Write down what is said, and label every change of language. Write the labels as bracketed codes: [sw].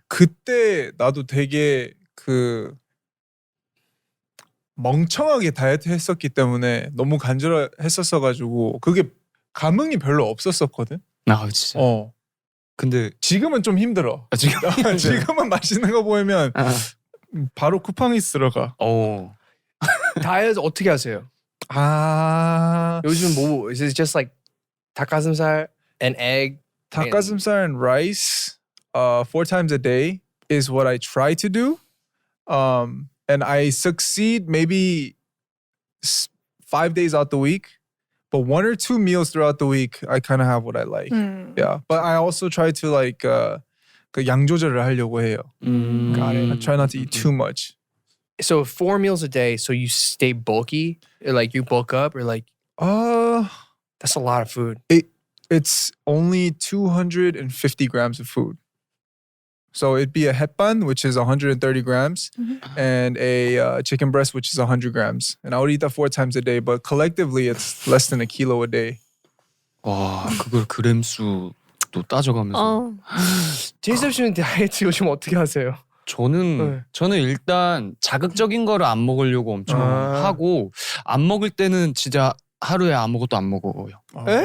[ko] 그때 나도 되게 그 멍청하게 다이어트 했었기 때문에 너무 간절했었어 가지고 그게 감흥이 별로 없었었거든. 아 진짜. 근데 지금은 좀 힘들어. 지금 지금은 맛있는 거 보이면 아, 바로 쿠팡이스 들어가. 다이어트 어떻게 하세요? 아, 요즘 뭐 [en] is it just like 닭가슴살 and egg? 닭가슴살 and rice 4 times a day is what I try to do. And I succeed maybe 5 days out the week. But 1 or 2 meals throughout the week, I kind of have what I like. Yeah, but I also try to like [ko] 그 양 조절을 하려고 해요. [en] Got it. I try not to eat too much. So 4 meals a day, so you stay bulky, or like you bulk up, or like that's a lot of food. It's only 250 grams of food. So it'd be a hetban, which is 130 grams, and a chicken breast, which is 100 grams. And I would eat that 4 times a day, but collectively it's less than a kilo a day. [ko] 와 그걸 그램 수도 따져가면서. 어. 제이셉 씨는 다이어트 요즘 어떻게 하세요? 저는 일단 자극적인 거를 안 먹으려고 엄청 하고 안 먹을 때는 진짜 하루에 아무것도 안 먹어요. 에?